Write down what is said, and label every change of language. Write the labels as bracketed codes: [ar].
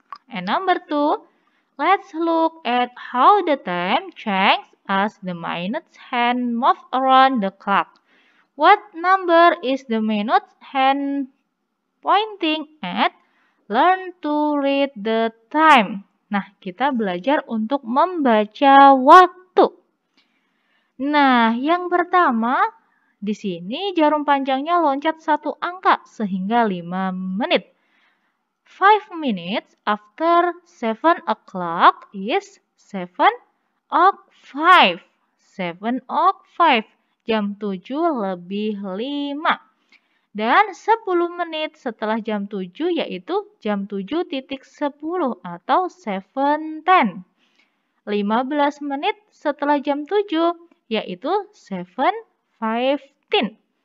[en] And number 2, let's look at how the time changes as the minutes hand move around the clock. What number is the minutes hand pointing at? Learn to read the time. [id] Nah, kita belajar untuk membaca waktu. Nah, yang pertama, di sini jarum panjangnya loncat satu angka sehingga 5 menit. [en] 5 minutes after 7 o'clock is 7:05. [id] 7:05. Jam 7 lebih 5. Dan 10 menit setelah jam 7 yaitu jam 7.10 atau 7:10. 15 menit setelah jam 7 yaitu 7:15.